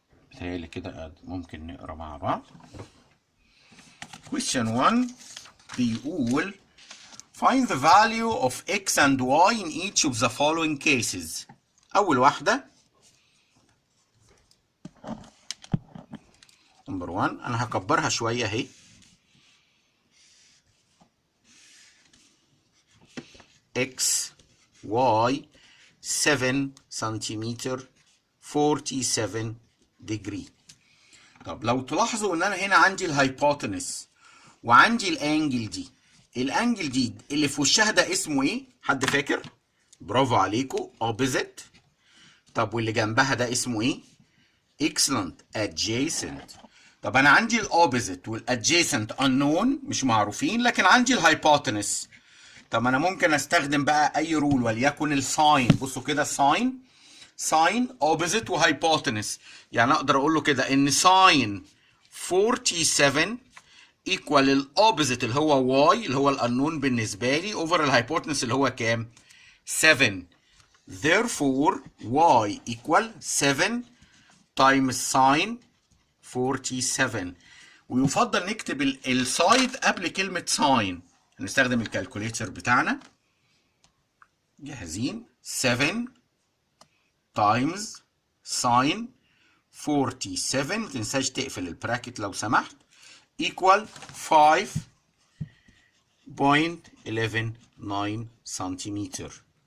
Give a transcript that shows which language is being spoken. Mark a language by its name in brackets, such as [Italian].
[Arabic] بتهيألي كده ممكن نقرا مع بعض. [English] Question 1 [Arabic] بيقول [English] find the value of x and y in each of the following cases. [Arabic] أول واحدة نمبر 1 أنا هكبرها شوية أهي. [English] x y 7 سنتيمتر 47 degree. [Arabic] طب لو تلاحظوا ان انا هنا عندي الهايبوتنس وعندي الانجل دي. الانجل دي اللي في وشها ده اسمه ايه؟ حد فاكر؟ برافو عليكم، opposite. طب واللي جنبها ده اسمه ايه؟ excellent adjacent. طب انا عندي الاوبوزيت والادجيسنت unknown مش معروفين، لكن عندي الهايبوتنس. طب انا ممكن استخدم بقى اي رول وليكن الساين. بصوا كده الساين، ساين اوبوزيت وهايبوتنس، يعني اقدر اقول له كده ان ساين 47 ايكوال الاوبوزيت اللي هو واي اللي هو الانون بالنسبه لي اوفر الهايبوتنس اللي هو كام؟ 7. [English] therefore y equal 7 times sine 47. [Arabic] ويفضل نكتب السايد قبل كلمه ساين. هنستخدم الكالكوليتر بتاعنا. جاهزين؟ 7 تايمز ساين 47، متنساش تقفل البراكت لو سمحت، equal 5.119 سنتيمتر.